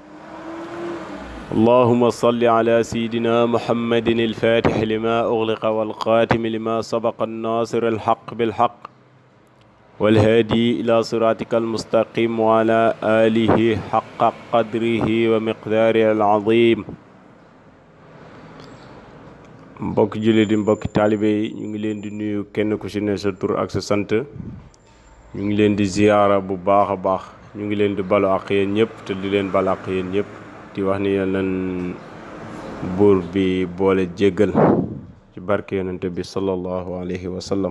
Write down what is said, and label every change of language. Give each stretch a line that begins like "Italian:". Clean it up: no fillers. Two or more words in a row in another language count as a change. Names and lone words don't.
Arabic: اللهم صل على سيدنا محمد الفاتح لما أغلق والخاتم لما سبق الناصر الحق بالحق والهادي إلى صراطك المستقيم وعلى آله حق قدره ومقداره العظيم.
Wolof: mbokki jullit yi mbokki taalibe yi ñu ngi leen di nuyu kenn ku ci ne sa tur ak sa sant. ñu ngi leen di ziyaara bu baax a baax. ñu ngi leen di balu ak yéen ñëpp te di leen balu ak yéen ñëpp di wax ni yal nañ buur bi boole jéggal ci barke yonente bi
Arabic: صلى الله عليه وسلم.